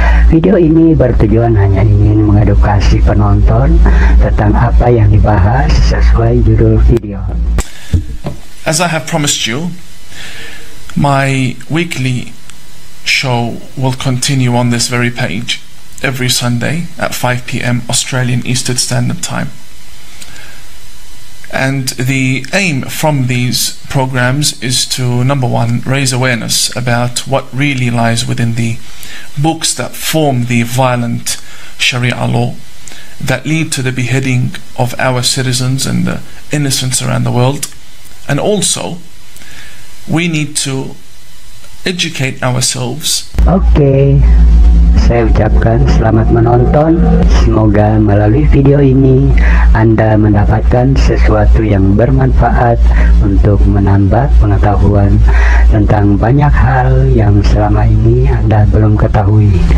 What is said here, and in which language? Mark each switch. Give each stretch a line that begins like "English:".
Indonesian: Video ini bertujuan hanya ingin mengedukasi penonton tentang apa yang dibahas sesuai judul video.
English: As I have promised you, my weekly show will continue on this very page every Sunday at 5 p.m. Australian Eastern Standard Time. And the aim from these programs is to, number one, raise awareness about what really lies within the books that form the violent Sharia law that lead to the beheading of our citizens and the innocents around the world. And also, we need to educate ourselves.
Indonesian: Oke, saya ucapkan selamat menonton. Semoga melalui video ini Anda mendapatkan sesuatu yang bermanfaat untuk menambah pengetahuan tentang banyak hal yang selama ini Anda belum ketahui.